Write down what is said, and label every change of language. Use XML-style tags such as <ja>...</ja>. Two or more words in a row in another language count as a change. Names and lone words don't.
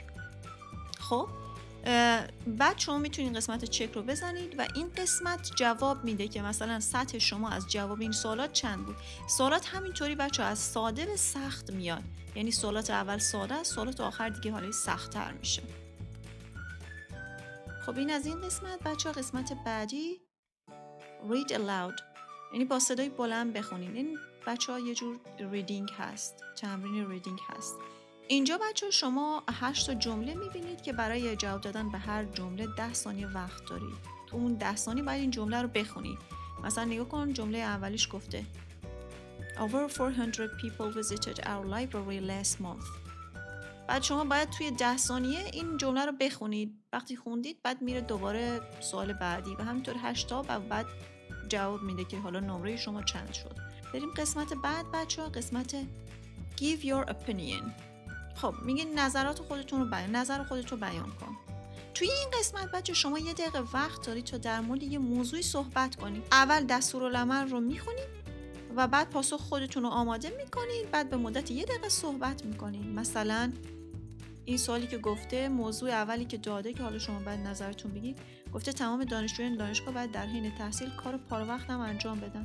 <fa>خب بعد شما میتونید قسمت چک رو بزنید و این قسمت جواب میده که مثلا سطح شما از جواب این سوالات چند بود. سوالات همینطوری بچه از ساده به سخت میاد، یعنی سوالات اول ساده است، سوالات آخر دیگه حالا سخت تر میشه. خب این از این قسمت بچه. قسمت بعدی</fa> <en>read aloud،</en> <fa>یعنی با صدای بلند بخونین. این بچه ها یه جور ریدینگ هست، تمرین ریدینگ هست. اینجا بچه شما 8 تا جمله میبینید که برای جواب دادن به هر جمله 10 ثانیه وقت دارید. تو اون 10 ثانیه باید این جمله رو بخونی. مثلا نگاه کن جمله اولیش گفته</fa> <en>Over 400 people visited our library last month.</en> <fa>بعد شما باید توی 10 ثانیه این جمله رو بخونید. وقتی خوندید بعد میره دوباره سوال بعدی و همینطور 8 تا و بعد جواب میده که حالا نمره شما چند شد. بریم قسمت بعد بچه‌ها، قسمت</fa> <en>Give your opinion.</en> <fa>خب میگه نظرات خودتون رو نظر خودت رو بیان کن. توی این قسمت بچه شما 1 دقیقه وقت دارید تا در مورد یه موضوعی صحبت کنید. اول دستورالعمل رو میخونید و بعد پاسخ خودتون رو آماده میکنید. بعد به مدت 1 دقیقه صحبت میکنید. مثلا این سوالی که گفته، موضوع اولی که داده که حالا شما باید نظرتون بگید، گفته تمام دانشجویان دانشگاه باید در حین تحصیل کار پاره وقت هم انجام بدن.</fa>